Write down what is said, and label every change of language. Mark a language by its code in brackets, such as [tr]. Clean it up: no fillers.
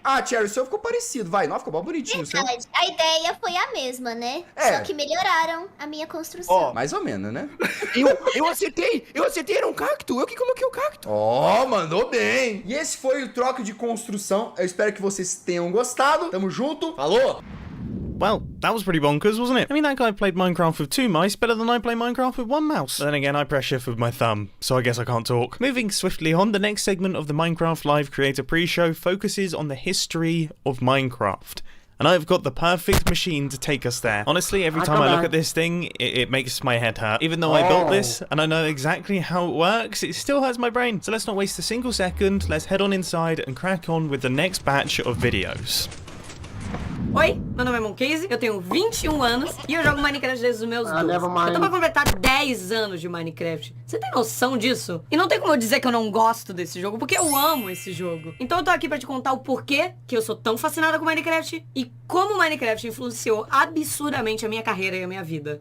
[pt] Ah, Cherry, o seu ficou parecido, vai. Não, ficou bem bonitinho o seu. Verdade, a ideia foi a mesma, né? É. Só que melhoraram a minha construção. Ó, Mais ou menos, né? Eu acertei, era um cacto. Eu que coloquei o cacto. Ó, mandou bem. E esse foi o troco de construção. Eu espero que vocês tenham gostado. Tamo junto. Falou! [en] Well, that was pretty bonkers, wasn't it? I mean, that guy played Minecraft with 2 mice better than I play Minecraft with 1 mouse. But then again, I press shift with my thumb, so I guess I can't talk. Moving swiftly on, the next segment of the Minecraft Live Creator Pre-Show focuses on the history of Minecraft. And I've got the perfect machine to take us there. Honestly, every time I look at this thing, it makes my head hurt. Even though I built this, and I know exactly how it works, it still hurts my brain. So let's not waste a single second, let's head on inside and crack on with the next batch of videos. [pt] Oi, meu nome é Moncase, eu tenho 21 anos e eu jogo Minecraft desde os meus 12. [en] never mind. [pt] Eu tô pra completar 10 anos de Minecraft. Você tem noção disso? E não tem como eu dizer que eu não gosto desse jogo, porque eu amo esse jogo. Então eu tô aqui pra te contar o porquê que eu sou tão fascinada com Minecraft e como Minecraft influenciou absurdamente a minha carreira e a minha vida.